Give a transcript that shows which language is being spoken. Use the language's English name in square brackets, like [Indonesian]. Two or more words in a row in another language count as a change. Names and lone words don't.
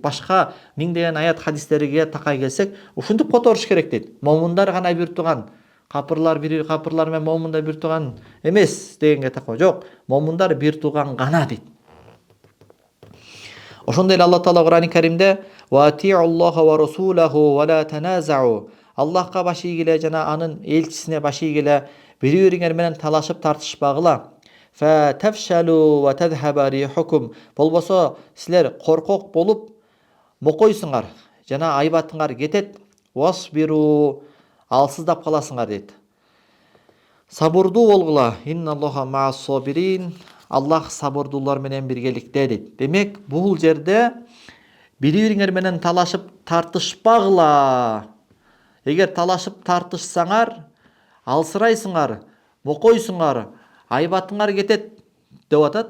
[Kyrgyz] Башка миңдеген аят хадистерге такай келсек, ушинтип которуш керек дейт. Момундар гана бир тууган, капырлар менен момундар бир тууган эмес дегенге такой. Жок, момундар бир тууган гана дейт. Ошондой эле Алла Таала Кур'ан-ы Каримде [Arabic] "وأطيعوا الله ورسوله ولا تنازعوا" [Kyrgyz] Аллахка баш ийгиле жана анын элчисине баш ийгиле, бири-бириңер менен талашып тартышпагыла. [Arabic] فتفشلوا وتذهب ريحكم. [Kyrgyz] Болбосо силер коркок болуп мокойсуңар жана айбатыңар кетет. Wasбиру, алсыздап каласыңар дейт. Сабырдуу болгула. [Arabic] إن الله مع الصابرين. [Kyrgyz] Аллах сабырдуулар менен биргеликте дейт. Демек, бул жерде бири-бириңер менен талашып тартышпагыла. Эгер талашып тартышсаңар, алсырайсыңар, мокойсуңар, айбатыңар кетет деп атат.